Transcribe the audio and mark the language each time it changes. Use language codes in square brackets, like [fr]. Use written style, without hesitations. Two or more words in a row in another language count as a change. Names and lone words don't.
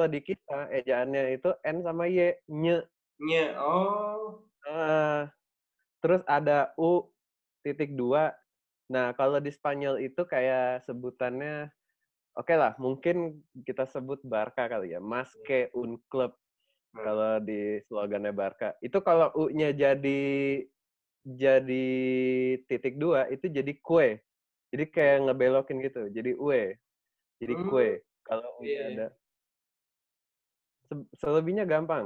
[id] kalau di kita, ejaannya itu N sama Y, nye. Nya, oh, Eh, terus ada U titik dua. Nah, kalau di Spanyol itu kayak sebutannya, oke lah, mungkin kita sebut Barca kali ya. [es] Más que un club, [id] nah, kalau di slogannya Barca. Itu kalau U-nya jadi titik dua, itu jadi kue. Jadi kayak ngebelokin gitu. Jadi ue. Jadi hmm, kue. Kalau iya, U-nya iya. ada. Selebihnya gampang.